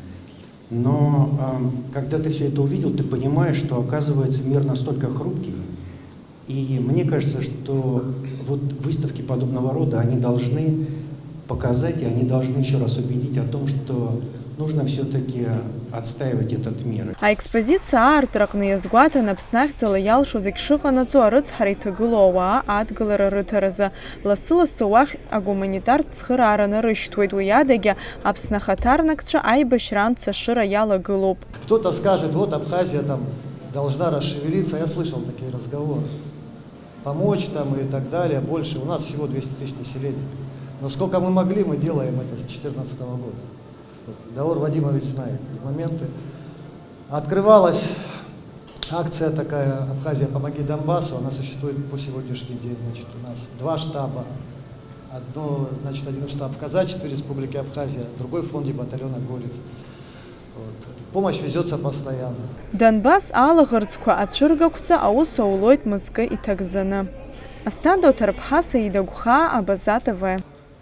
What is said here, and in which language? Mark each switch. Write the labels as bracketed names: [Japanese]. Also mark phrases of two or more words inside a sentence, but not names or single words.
[Russian] Но когда ты все это увидел, ты понимаешь, что, оказывается, мир настолько хрупкий. И мне кажется, что вот выставки подобного рода, они должны показать, и они должны еще раз убедить о том, что нужно все-таки отстаивать этот мир. [Abkhazian] Аекспозиция аартракны иазгәаҭан Аԥсны ахьӡала иалшоз егь шыҟанаҵо арыцҳара иҭагылоу ауаа адгылара рыҭаразы. Лассы-лассы уахь агуманитартә цхыраара нарышьҭуеит. Уи адагьы Аԥсны ахаҭарнакцәа аибашьра амцашыра иалагылоуп. [Russian] Кто-то скажет, вот Абхазия там должна расшевелиться. Я слышал такие разговоры. Помочь там и так далее. Больше. У нас всего 200 тысяч населения. Но сколько мы могли, мы делаем это с 2014 года. Даор Вадимович знает эти моменты. Открывалась акция такая «Абхазия, помоги Донбассу». Она существует по сегодняшний день. Значит, у нас два штаба. Один штаб в Казачестве Республики Абхазия, другой в фонде батальона «Горец». Помощь везется постоянно. [Abkhazian] Донбасс алаӷырӡқәа ацәыргақәҵа аус аулоит мызкы иҭагӡаны. Астандо Ҭарԥҳа, Саида Гәхаа, Абаза ТВ.